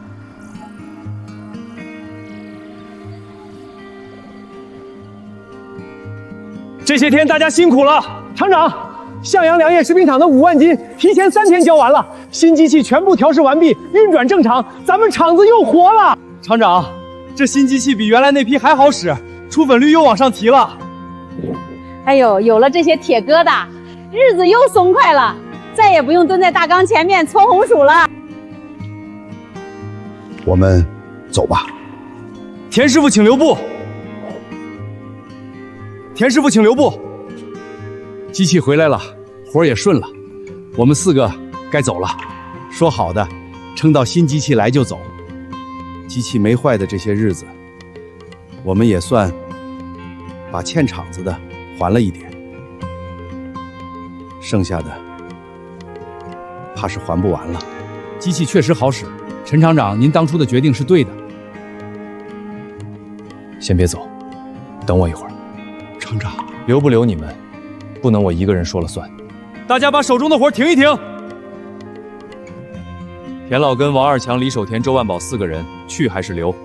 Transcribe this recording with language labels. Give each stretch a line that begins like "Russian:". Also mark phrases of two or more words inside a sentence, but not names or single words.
Chinese: 這些天大家辛苦了，廠長，向陽良業食品廠的5萬斤提前3天交完了，新機器全部調試完畢，運轉正常，咱們廠子又活了。廠長，這新機器比原來那批還好使，出粉率又往上提了。哎呦，有了這些鐵疙瘩，日子又鬆快了，再也不用蹲在大缸前面搓紅薯了。我們走吧。田師傅請留步。田師傅請留步。機器回來了，活也順了，我們4個該走了。說好的，撐到新機器來就走。機器沒壞的這些日子，我們也算把欠廠子的還了一點，剩下的怕是還不完了。機器確實好使，陳廠長，您當初的決定是對的。先別走，等我一會兒。廠長，留不留你們，不能我一個人說了算。大家把手中的活停一停。田老根、王二強、李守田、周萬寶4個人去還是留？